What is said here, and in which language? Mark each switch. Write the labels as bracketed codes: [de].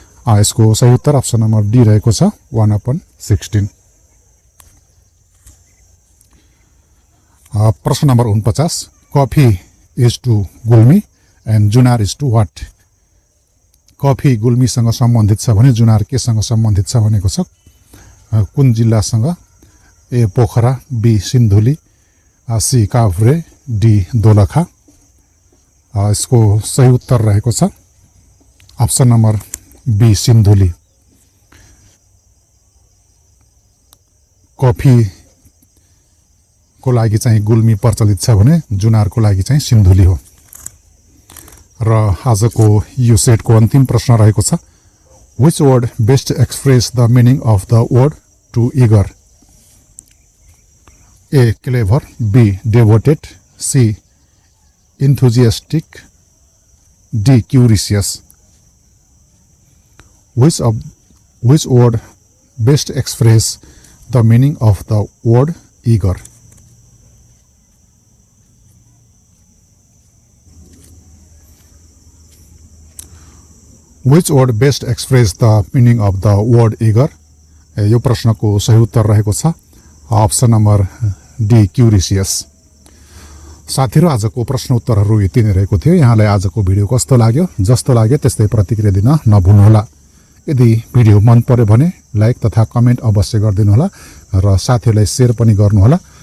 [ne] यसको सही उत्तर अप्सन नम्बर डी रहेको छ 1/16। प्रश्न number 49, [en] Coffee is to Gulmi and junar is to what? [ne] कफी गुल्मीसँग सम्बन्धित छ भने जुनार केसँग सम्बन्धित छ भनेको छ? कुन जिल्लासँग? ए Pokhara, be Sindhuli, C Kavre, D Dolakha. यसको सही उत्तर रहेको छ option number be Sindhuli. Coffee को लागि चाहिँ गुल्मी प्रचलित छ भने जुनारको लागि चाहिँ सिन्धुली हो। र आजको यो सेटको अन्तिम प्रश्न रहेको छ, [en] which word best express the meaning of the word to eager? A. Clever, B. Devoted, C. Enthusiastic, D. Curious. Which word best express the meaning of the word eager? Which word best express the meaning of the word eager? [ne] यो प्रश्नको सही उत्तर रहेको छ option number D, क्युरिसियस। साथीहरु, आजको प्रश्न उत्तरहरू यति नै रहेको थियो। यहाँलाई आजको भिडियो कस्तो लाग्यो? जस्तो लाग्यो त्यस्तै प्रतिक्रिया दिन नभुल्नुहोला। यदि भिडियो मन पर्यो भने लाइक तथा कमेन्ट अवश्य गरिदिनुहोला र साथीहरुलाई शेयर पनि गर्नुहोला।